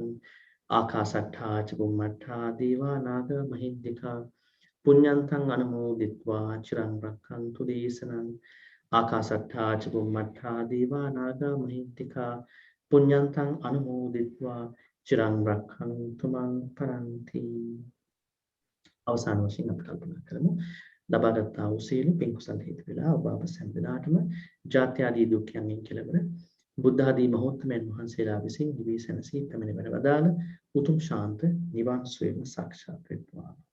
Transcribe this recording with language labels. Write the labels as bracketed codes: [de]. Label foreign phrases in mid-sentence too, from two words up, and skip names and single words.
[pi] ආකාශට්ඨා ච බුම්මට්ඨා දේවා නාග මහිද්దికා පුඤ්ඤන්තං අනුමෝදිත්වා චිරං රක්ඛන්තු දේශනං. ආකාශට්ඨා ච බුම්මට්ඨා දේවා නාග මහිද්దికා පුඤ්ඤන්තං අනුමෝදිත්වා චිරං රක්ඛන්තු මං පරන්ති. [si] අවසාන වශයෙන් අපි කල්පනා කරමු ලබාගත් වූ සීල පින් කුසල හේතු වෙලා ඔබ අප සෑම දිනාටම ජාත්‍ය ආදී දුක්ඛයන්ගෙන් කෙලවර බුද්ධ ආදී මහෝත්තමයන් වහන්සේලා විසින් නිවී සැනසී පැමිණ වැඩ වදාළ උතුම් ශාන්ත නිවන් සුවයම සාක්ෂාත් වෙත්වා.